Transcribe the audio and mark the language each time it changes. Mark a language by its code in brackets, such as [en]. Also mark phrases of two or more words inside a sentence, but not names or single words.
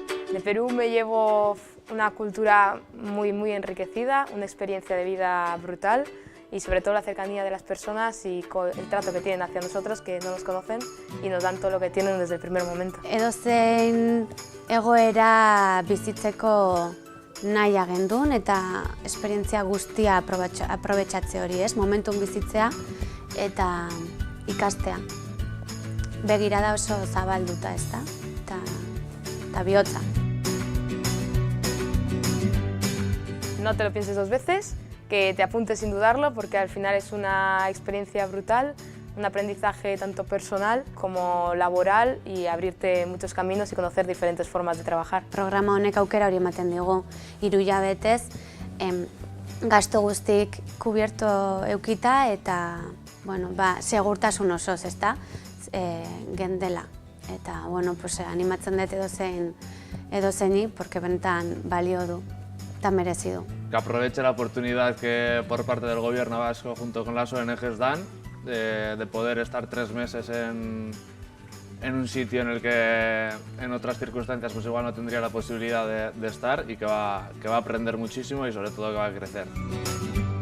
[es] De Perú me llevo una cultura muy enriquecida, una experiencia de vida brutal y sobre todo la cercanía de las personas y el trato que tienen hacia nosotros, que no nos conocen y nos dan todo lo que tienen desde el primer momento. [eu] Edozein egoera bizitzeko nahi gendun eta esperientzia guztia aprobetxatze hori, ez? Momentun bizitzea eta ikastea. Begirada oso zabalduta, ez da? Eta bihotza. [es] No te lo pienses dos veces, que te apuntes sin dudarlo, porque al final es una experiencia brutal, un aprendizaje tanto personal como laboral y abrirte muchos caminos y conocer diferentes formas de trabajar. [eu] Programa honek aukera hori ematen digu 3 hilabetez, gastu guztik kubierto eukita eta segurtasun osoz, ezta? Gendela. Eta animatzen dut edozeini, porque benetan balio du eta merezi du. [es] Que aproveche la oportunidad que por parte del gobierno vasco junto con las ONGs dan de poder estar 3 meses en un sitio en el que en otras circunstancias pues igual no tendría la posibilidad de estar y que va a aprender muchísimo y sobre todo que va a crecer.